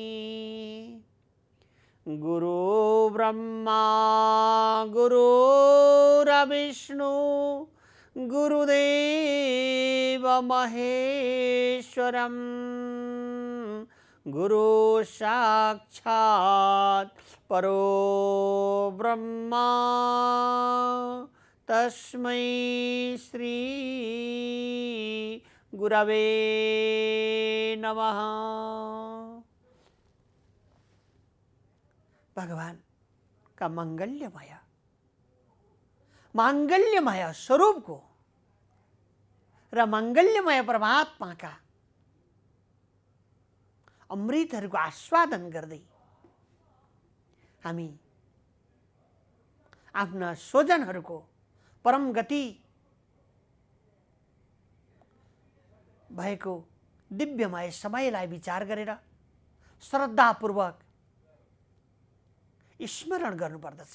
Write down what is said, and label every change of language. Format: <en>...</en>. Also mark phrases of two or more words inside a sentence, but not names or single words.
<sa>गुरु ब्रह्मा गुरुर्विष्णु गुरुदेव महेश्वरम् गुरु साक्षात् परो ब्रह्मा तस्मै श्री गुरवे नमः।</sa> <ne>भगवान का मांगल्यमय स्वरूप को र मांगल्यमय परमात्मा का अमृतहरूको आस्वादन गर्दै हामी आफ्ना स्वजनहरूको परम गति भएको दिव्यमय समयलाई विचार गरेर श्रद्धापूर्वक स्मरण गर्नुपर्दछ।</ne>